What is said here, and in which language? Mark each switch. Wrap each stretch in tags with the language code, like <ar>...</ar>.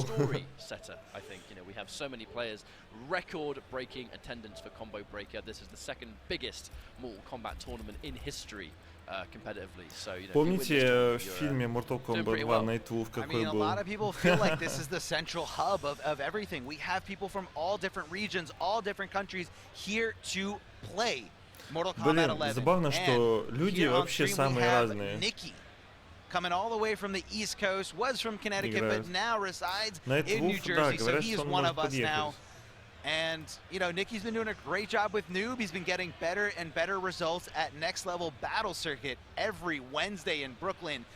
<en>A bit of a story setter, I think. We have so many players, record-breaking attendance for Combo Breaker. This is the second biggest Mortal Kombat tournament in history, competitively. So,</en> <ru>помните в фильме Mortal Kombat 2 Night Wolf какой был?</ru> <en>A lot of people feel like this is the central hub of everything. We have people from all different regions, all different countries here to play Mortal Kombat 11.</en> <ru>Забавно, что люди вообще самые разные.</ru> <en>Coming all the way from the East Coast, was from Connecticut, but now resides in New Jersey, so he's one of us now. And, Nicky's been doing a great job with Noob. He's been getting better and better results at Next Level Battle Circuit every Wednesday in Brooklyn.</en>